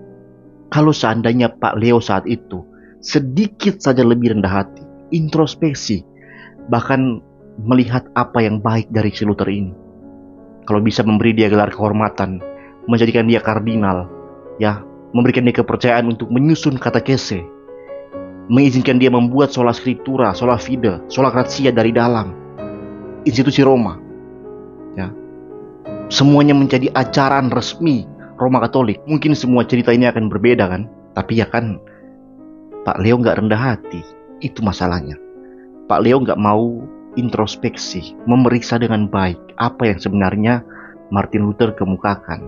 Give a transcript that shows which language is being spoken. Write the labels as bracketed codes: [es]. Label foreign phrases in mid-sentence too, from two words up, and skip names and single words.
[id] Kalau seandainya Pak Leo saat itu sedikit saja lebih rendah hati, introspeksi, bahkan melihat apa yang baik dari si Luther ini, kalau bisa memberi dia gelar kehormatan, menjadikan dia kardinal, ya, memberikan dia kepercayaan untuk menyusun katekese, mengizinkan dia membuat [la] sola scriptura, sola fide, sola gratia [id] dari dalam institusi Roma, ya, semuanya menjadi ajaran resmi Roma Katolik. Mungkin semua cerita ini akan berbeda kan, tapi ya kan Pak Leo nggak rendah hati, itu masalahnya. Pak Leo nggak mau introspeksi, memeriksa dengan baik apa yang sebenarnya Martin Luther kemukakan.